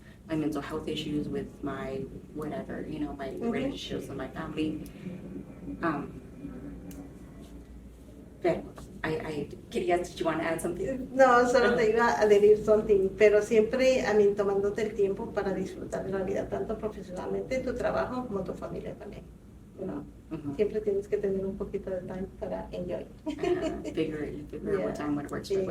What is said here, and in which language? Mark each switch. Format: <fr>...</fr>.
<en>My mental health issues with my whatever, my relationships with my family.</en> <es>Pero</es> <en>did you want to add something?</en> <es>No, solo te iba a decir</es> <en>something,</en> <es>pero siempre, tomándote el tiempo para disfrutar de la vida, tanto profesionalmente, tu trabajo, como tu familia también, Siempre tienes que tener un poquito de</es> <en>time</en> <es>para</es> <en>enjoy. Figure out what time what works for you.</en>